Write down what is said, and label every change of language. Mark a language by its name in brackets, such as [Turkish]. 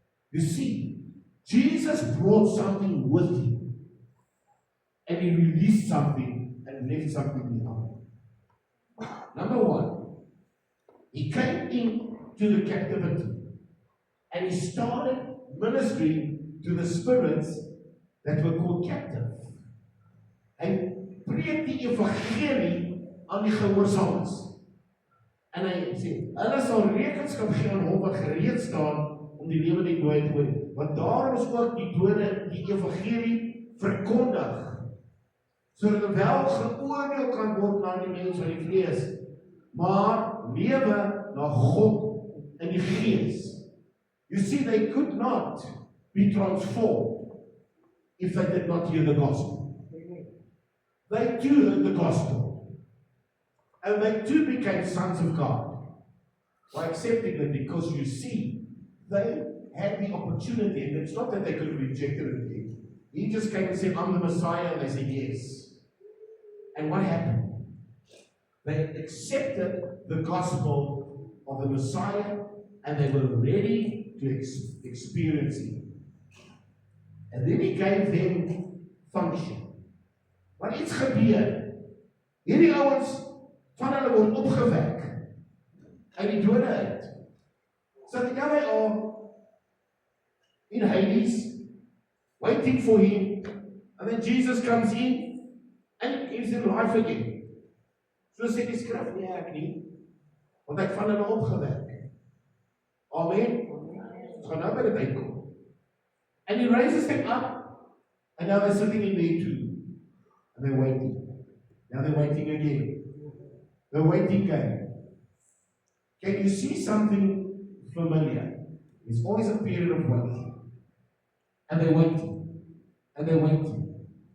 [English] You see, Jesus brought something with him, and he released something and left something behind. Number one, he came into the captivity, and he started ministering to the spirits that were called captive. [Afrikaans] Hy preek die evangelie aan die gehoorsaames. En hy sê, hulle sal rekenskap gee aan hom wat gereed staan om die lewende en dooie te oordeel. Want daarom is ook die dode die evangelie verkondig, sodat hulle wel geoordeel kan word na die mens van die vlees, maar lewe na God in die gees. [English] You see, they could not be transformed if they did not hear the gospel. They too heard the gospel. And they too became sons of God by accepting it, because you see, they had the opportunity, and it's not that they could have rejected it. He just came and said, I'm the Messiah, and they said yes. And what happened? They accepted the gospel of the Messiah, and they were ready to experience it. And then he gave them function. [Afrikaans] Maar iets gebeur. Hierdie ouens van hulle word opgewek uit die dode uit. [English] So they are in Hades, waiting for him, and then Jesus comes in and gives them life again. [Afrikaans] So sê die skrif, nee ek nie, want ek van hulle opgewek. Amen. Gaan nou by dit uitkom. [English] And he raises them up, and now they're sitting in there too. And they're waiting. Now they're waiting again. They're waiting again. Can you see something familiar? There's always a period of waiting. And they're waiting. And they're waiting.